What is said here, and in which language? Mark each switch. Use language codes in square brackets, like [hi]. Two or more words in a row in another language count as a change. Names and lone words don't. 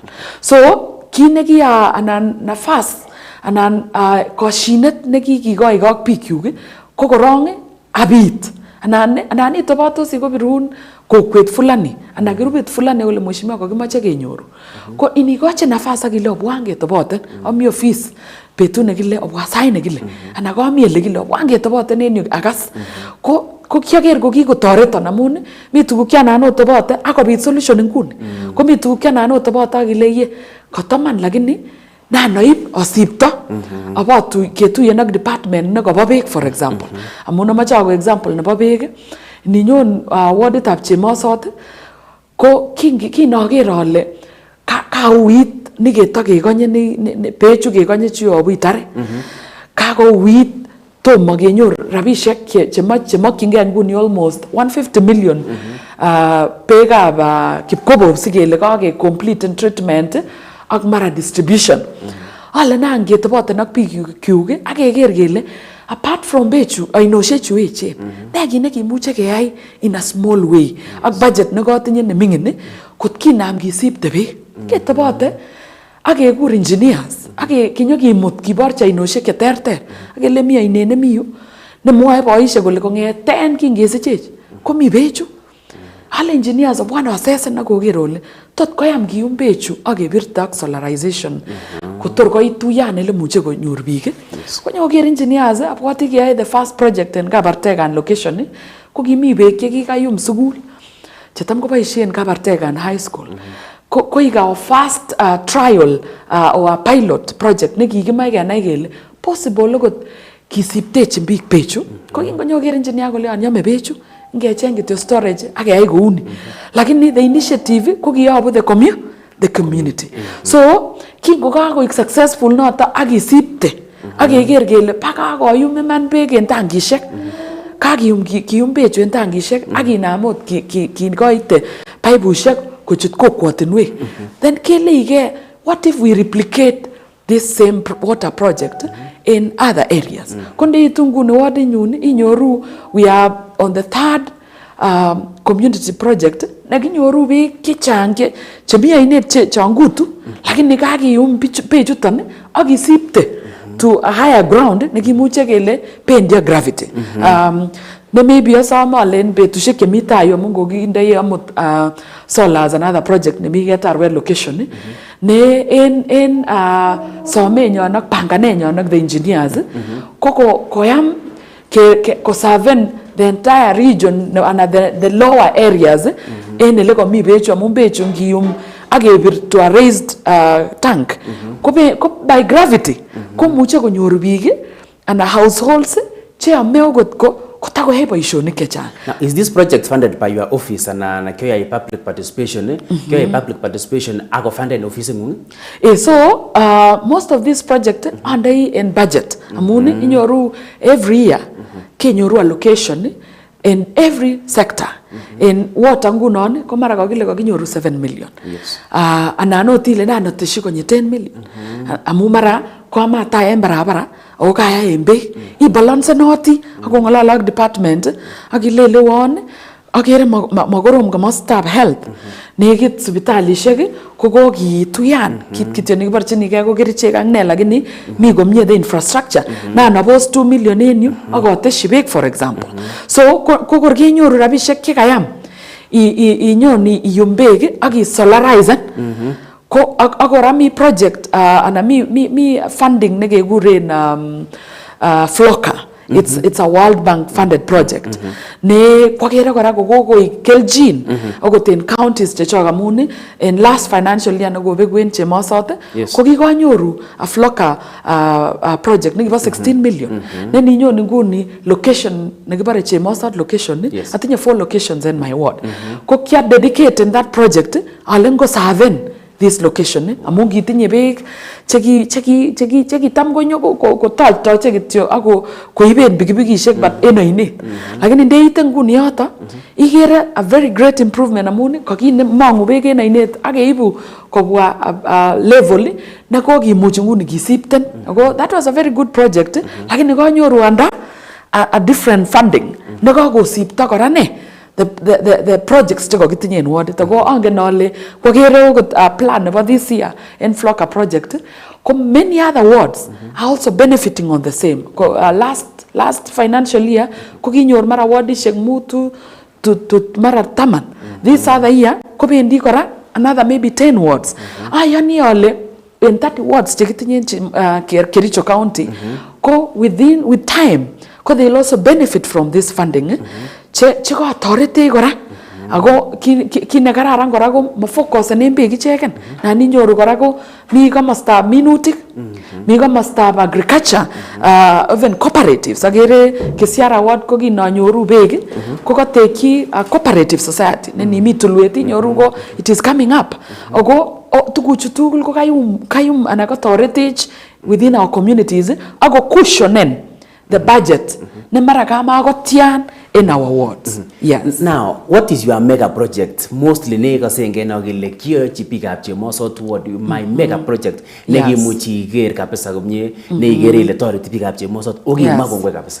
[sgc] So kit nekia anan nafas anan koshinet nekikikoi ak biik kyuk ko korong abit anan itobatosi kobirun kokwet fulani anan kirubit fulani kole mheshimiwa kokimoche kenyoru. Ko inikoche nafas ak ile obwan ketoboten ami office betut nekile obwa sait nekile anan komi ele kile obwan ketoboten en yu akas ko kiaker ko kikotoreton amun mi tuguk chanan otobote akobit solution nguni. Ko mi tuguk chanan otobote ak ile ye kotoman lakini nanoib osipto ketuyen ak department nekobo beek [en] for example. [sgc] Amun amache ako example nebo beek ninyon warditab Chemosot ko kinoker ale kauit niketokekonye bechu kekonye chu yobu itare kakouit tomo kenyor rabisiek chemokyingei nguni [en] almost 150 million [sgc] beekab kipkobob sikele kake [en] complete treatment [sgc] ak mara distribution. Ale nan ketoboten ak biik kyuk ak keker kele [en] apart from [sgc] bechu ainosiek chu echen ne kit nekimuche keyai [en] in a small way [sgc] ak budget nekotinye neming'in kot kinam kisipte beek ketobote ak kekur engineers ak kinyokimut kiborchi ainosiek cheterter ak kele mi ainet nemi yu nemwoe boisiek kole kong'eten kingesechech komi bechu. Ale engineers obwan osesen ak koker ole tot koyam kiyum bechu ak kebirte ak solarization kotor koit tuyan ele muche konyor biik. Konyokoker engineers abwoti keyae [en] the first project [sgc] en Kabartegan location ko kimi beek chekikayum sukul chetam koboisien Kabartegan high school. Ko ikaw [en] first trial or pilot project [sgc] nekikimach kenai kele possible okot kisiptechin biik bechu. Ko kingonyokoker engineer kole yome bechu ngecheng kityo storage ak keyai kouni. Lakini [en] the initiative [sgc] ko kiyobu [en] the community. [sgc] So kingokakoik successful noto ak kisipte ak keker kele bakakoyum iman beek en tankisiek kiyum bechu en tankisiek ak kinam ot kikoite paipusiek kochut kokwotinwek. [en] Then keleige what if we replicate this same water project in other areas. [sgc] Kondeitu nguni wadinyun inyoru [en] we are on the third community project [sgc] nekinyoru beek chechang chemi ainet changutu lakini kakiyum bechuton ak kisipte [en] to a higher ground [sgc] nekimuche kele bendi gravity. Ne maybe asome ale en betusiek chemi tai amun kokindoi amut [en] solars and other project [sgc] nemi Ketarwet location ne en somenyon ak panganenyon ak [en] the engineers [sgc] ko koyam koserven [en] the entire region and the lower areas [sgc] en ele komi bechu amun bechu ngiyum ak kebir [en] to a raised tank [sgc] ko [en] by gravity [sgc] komuche konyor biik [en] and households [sgc] cheyome okot kotakoyai boisionik chechang. [en] Now, is this project funded by your office and kyoyai public participation? [sgc] Kyoyai [en] public participation [sgc] ako [en] funded office [sgc] ngung? [en] So most of this project andai in budget. [sgc] Amun inyoru [en] every year kenyoru allocation in every sector. In water [sgc] ngunon ko mara kakile kakinyoru 7 million. [en] Yes. [sgc] Anan otile nanoteshi konye 10 million. Amu mara kwama ta en barabara o kaya en beek I balance noti ako ng'alal ak department ak ilelewon akere makorom komostab health nekit sipitalisiek ko kokituyan kit kityo nekiborchinigei ko kerichek ak ne lakini mi komie [en] the infrastructure [sgc] na nabos 2 million en yu ak oteshi beek [en] for example. [sgc] So ko kor kenyoru rabisiek chekayam inyon iyum beek ak isolarizen ko agora mi project ana mi funding nekekuren Flocker. [en] It's a World Bank funded project. [sgc] Ne kwakere kora kokoi keljin akot [en] in counties [sgc] chechok amun [en] in last financial year [sgc] nekobekwen Chemosot ko kikonyoru [en] a Flocker project [sgc] nekibo 16 million. Ne ninyon nguni location nekibare Chemosot location atinye 4 locations [en] in my ward. [sgc] Ko kia [en] dedicate in that project [sgc] ale ngo serven this location amun kitinye beek cheki tam konyo ko toche kityo ako koiben pikipikishek but en oinet lakini ndeite nguni yoto ikere [en] a very great improvement [sgc] amun kakimongu beek en oinet akeibu kobwa level ne kokimuch nguni kisipten ako [en] that was a very good project [sgc] lakini konyoru [en] under a different funding [sgc] ne kokosipto kora ne [en] the projects [sgc] cheko kitinye en ward ko angen ale kokere okot plan nebo [en] this year en Flocker project ko many other wards are also benefiting on the same ko last financial year ko [sgc] kinyor mara wardishek mutu to mara taman [en] this other year [sgc] ko bendi kora [en] another maybe 10 wards [sgc] ayani ale [en] in 30 wards [sgc] chekitinye Kericho County ko [en] with time [sgc] ko [en] they'll also benefit from this funding [sgc] che ko authority kora ako kine kararan kora ko focus en beek icheken na ninyoru kora ko mi komostab minutik mi komostab agriculture [en] even cooperatives [sgc] agere Kisiara ward ko kinanyoru beek ko kateki [en] cooperative society [sgc] ne nimi tulwet inyoru ko [en] it is coming up [sgc] ako tuguchu tugul ko kayum ana ko toretech [en] within our communities [sgc] ako cushionen [en] the budget [sgc] ne mara kama akotian [en] in our wards. [sgc] Yes. [en] Now, what is your mega project? [sgc] Mostly nega senge na gile kiyo chipika Chemosot [en] ward my mega project [sgc] negi muchi ger kabisa komye ne igere ile tori tipika Chemosot ogi magongwe kabisa.